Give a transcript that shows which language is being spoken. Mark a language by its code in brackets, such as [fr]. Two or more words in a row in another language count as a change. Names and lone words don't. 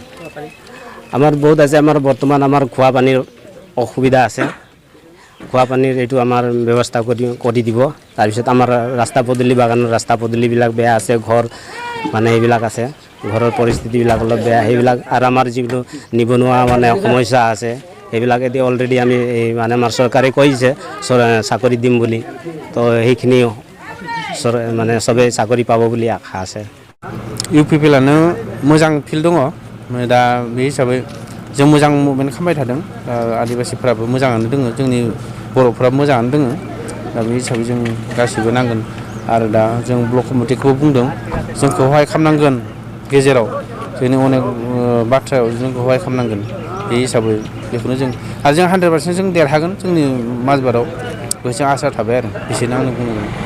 [as] আমাৰ বহুত আছে আমাৰ বৰ্তমান আমাৰ খোৱা পানীৰ অসুবিধা আছে খোৱা পানীৰ এইটো আমাৰ ব্যৱস্থা কৰি দিব তাৰপিছত আমাৰ ৰাস্তা পদূলি বাগানৰ ৰাস্তা পদূলিবিলাক বেয়া আছে ঘৰ মানে এইবিলাক আছে ঘৰৰ পৰিস্থিতিবিলাক অলপ বেয়া সেইবিলাক আৰু আমাৰ যিটো নিবনুৱা মানে সমস্যা আছে সেইবিলাক এতিয়া অলৰেডি আমি মানে আমাৰ চৰকাৰে কৈছে চাকৰি দিম বুলি তো সেইখিনি মানে সবে চাকৰি পাব বুলি আশা আছে [brx] ইউপিপিএलानो मोजां फिल्ड दङ दा बे हिसाबै जों मोजां मुभमेन्ट खालामबाय थादों आदिबासिफोराबो मोजाङानो दङ जोंनि बर'फोरा मोजाङानो दङ दा बे हिसाबै जों गासिबो नांगोन आरो दा जों ब्लक कमिटिखौबो बुंदों जोंखौहाय खालामनांगोन गेजेराव जोंनि अनेक बाथ्रायाव जोंखौहाय खालामनांगोन बे हिसाबै बेखौनो जों आरो जों 100% जों देरहागोन जोंनि माजबाटाव बेखौ आसा थाबाय आरो बिसोरनो आंनो बुंनांगोन